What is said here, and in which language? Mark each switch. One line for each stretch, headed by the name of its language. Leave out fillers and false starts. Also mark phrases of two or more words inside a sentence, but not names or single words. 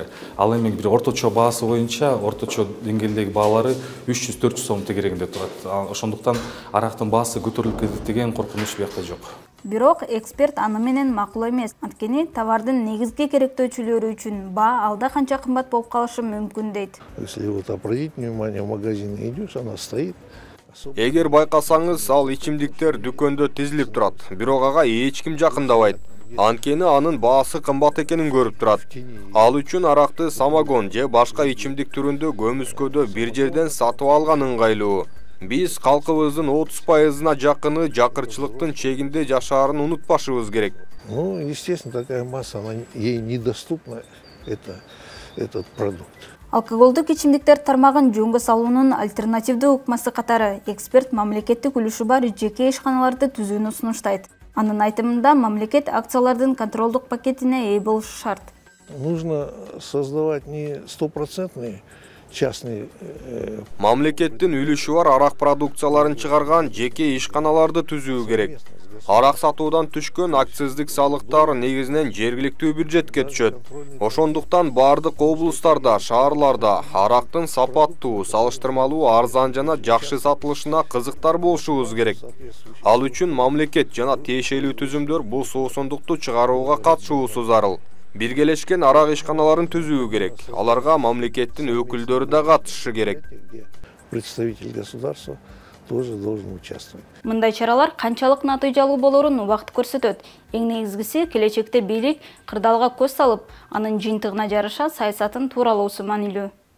Kyrgyz: Ал эми бир орточо баасы боюнча, орточо деңгээлдеги баалары 300-400 сом тегерегинде турат. Ошондуктан арактын баасы көтөрүлүп кетет деген коркунуч биякта жок. Бирок эксперт аны менен макул эмес. Анткени товардын негизги керектөөчүлөрү үчүн баа алда канча кымбат болуп калышы мүмкүн дейт.
Russian: Если вот обратить внимание, в магазин идешь, она стоит.
Kyrgyz: Эгер байкасаңыз, ал ичимдиктер дүкөндө тизилип турат, бирок ага эч ким жакындабайт. Анткени анын баасы кымбат экенин көрүп турат. Ал үчүн аракты самогон же башка ичимдик түрүндө көмүскөдө бир жерден сатып алган ыңгайлуу. Биз калкыбыздын 30%-на жакыны жакырчылыктын чегинде жашаарын унутпашыбыз керек.
Russian: Ну, естественно, такая масса, она ей недоступна, этот продукт.
Kyrgyz: Алкоголдук ичимдиктер тармагын жөнгө салуунун альтернативдүү ыкмасы катары эксперт мамлекеттик үлүшү бар жеке ишканаларды түзүүнү сунуштайт. Анын айтымында мамлекет акциялардын контролдук пакетине ээ болушу шарт.
Russian: Нужно создавать не 100% частный.
Kyrgyz: Мамлекеттин үлүшү бар арак продукцияларын чыгарган жеке ишканаларды түзүү керек. Арак сатуудан түшкөн акциздик салыктар негизинен жергиликтүү бюджетке түшөт. Ошондуктан бардык облустарда, шаарларда арактын сапаттуу, салыштырмалуу арзан жана жакшы сатылышына кызыктар болушубуз керек. Ал үчүн мамлекет жана тиешелүү түзүмдөр бул суусундукту чыгарууга катышуусу зарыл. Биргелешкен арак ишканаларын түзүү керек. Аларга мамлекеттин өкүлдөрү да катышы керек.
Russian: Представитель государства тоже должен участвовать.
Kyrgyz: Мындай чаралар канчалык натыйжалуу болорун убакыт көрсөтөт. Эң негизгиси келечекте бийлик кырдаалга көз салып, анын жыйынтыгына жараша саясатын тууралоосу маанилүү.